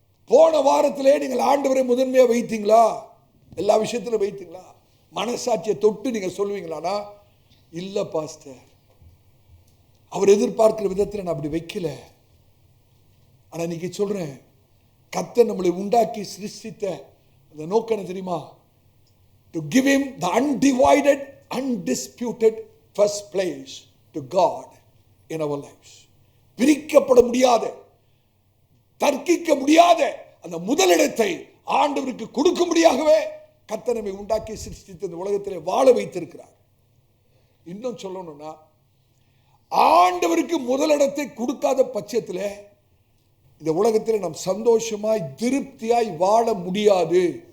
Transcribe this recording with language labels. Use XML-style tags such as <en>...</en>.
<ta>போன வாரத்திலே நீங்கள் ஆண்டவரை முதன்மையா வைத்தீங்களா? எல்லா விஷயத்திலும் வைத்தீங்களா? மனசாட்சியை தொட்டு நீங்க சொல்லுவீங்களானா? இல்ல பாஸ்டர், அவர் எதிர்பார்க்கிற விதத்தில் நான் அப்படி வைக்கல. ஆனா இன்னைக்கு சொல்றேன், கர்த்தர் நம்மளை உண்டாக்கி சிருஷ்டித்த அந்த நோக்கம் என்ன தெரியுமா?</ta> <en>To give him the undivided, undisputed first place to God in our lives.</en> <ta>பிரிக்கப்பட முடியாத, தர்க்கிக்க முடியாத அந்த முதலிடத்தை ஆண்டவருக்கு கொடுக்கும்படியாகவே கர்த்தர் நம்மை உண்டாக்கி சிருஷ்டித்து இந்த உலகத்திலே வாழ வைத்திருக்கிறார். இன்னும் சொல்லணும்னா, ஆண்டவருக்கு முதலிடத்தை கொடுக்காத பட்சத்தில் இந்த உலகத்தில் நாம் சந்தோஷமாய் திருப்தியாய் வாழ முடியாது.</ta>